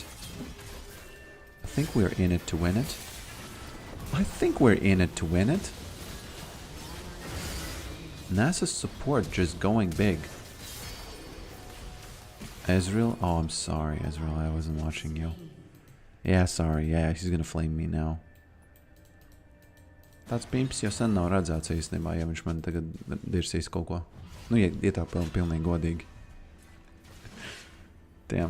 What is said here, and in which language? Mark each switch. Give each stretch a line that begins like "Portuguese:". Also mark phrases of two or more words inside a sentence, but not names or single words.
English: I think we're in it to win it. I think we're in it to win it. NASA's support just going big. Ezreal? Oh, I'm sorry, Ezreal. I wasn't watching you. Yeah, sorry. Yeah, he's gonna flame me now.
Latvian: Tāds pimps jau sen nav redzēts īstenībā, ja viņš man tagad dirsīs kaut ko. Nu, ja tā pilnīgi godīgi.
English: Damn.